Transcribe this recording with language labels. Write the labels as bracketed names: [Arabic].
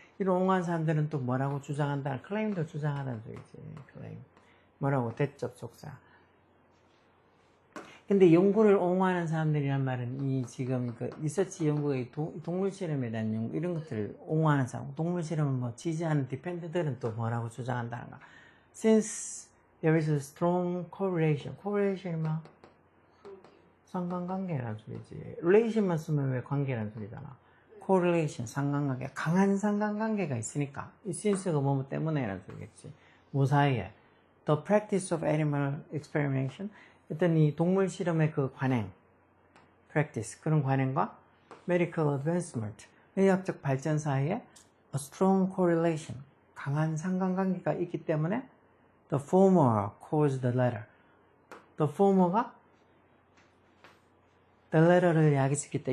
[Korean] 이런 옹호하는 사람들은 또 뭐라고 주장한다는, claim도 주장하다는 소리지, claim. 뭐라고? 대접속사. 근데 연구를 옹호하는 사람들이란 말은 이 지금 그 리서치 연구의 동물 실험에 대한 연구, 이런 것들을 옹호하는 사람, 동물 실험을 뭐 지지하는 디펜더들은 또 뭐라고 주장한다는가? [English] Since there is a strong correlation. [Korean] correlation이 뭐? 상관관계라는 소리지. relation만 쓰면 왜 관계라는 소리잖아. correlation, 상관관계. 강한 상관관계가 있으니까. 이 since가 뭐 때문에라는 소리겠지. 뭐 사이에. [English] The practice of animal experimentation. [Korean] 어떤 이 동물 실험의 그 관행, practice, 그런 관행과 [English] medical advancement, [Korean] 의학적 발전 사이에 [English] a strong correlation, [Korean] 강한 상관관계가 있기 때문에 [English] the former caused the latter. the former [Korean] 가 [English] the latter [Korean] 를 야기시켰다.